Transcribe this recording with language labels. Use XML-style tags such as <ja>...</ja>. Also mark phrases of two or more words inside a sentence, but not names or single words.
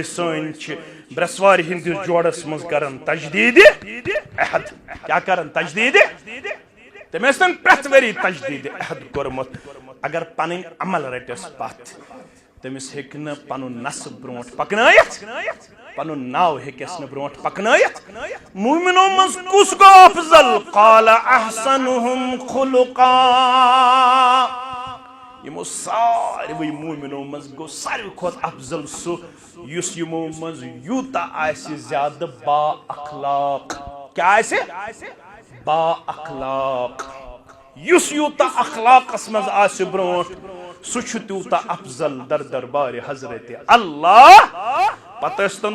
<ks>سٲنۍ چھِ برسوارِ ہٕنٛدِس جوڑس مز کرن تجدید عہد کیا کرن تجدید تم ٲسۍتن پرٛٮ۪تھ ؤری تجدید عہد کوٚرمُت اگر پنٕنۍ عمل رٹس پتھ تمس ہیٚکہِ نہٕ پنُن نسب برونٛٹھ پکنٲیِتھ پنن ناو ہیٚکس نہٕ برونٛٹھ پکنٲیِتھ مومنو مز کس گو افضل</ks> <ar>قال احسنهم خلقا</ar> <ks>یمو ساروی مومنو مز گو ساروی کھۄتہٕ افضل سُہ یُس یمو مز یوٗتاہ آسہِ زیادٕ با اخلاق کیا آسہِ با اخلاق یُس یوٗتاہ اخلاقس مز آسہِ برونٛٹھ سُہ چھُ تیوٗتاہ افضل در دربارِ حضرت اللہ پتہ ٲسۍتن</ks>